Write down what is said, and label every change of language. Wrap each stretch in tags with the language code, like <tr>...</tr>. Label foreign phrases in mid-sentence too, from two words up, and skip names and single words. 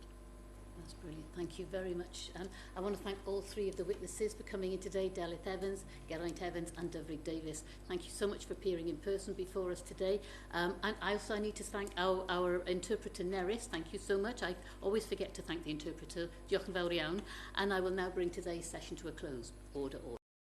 <en>That's brilliant. Thank you very much. I want to thank all three of the witnesses for coming in today, Delyth Evans, Geraint Evans and Dyfrig Davies. Thank you so much for appearing in person before us today. And I also need to thank our interpreter, Nerys. Thank you so much. I always forget to thank the interpreter.</en> <cy>Diolch yn fawr iawn.</cy> <en>And I will now bring today's session to a close. Order.</en>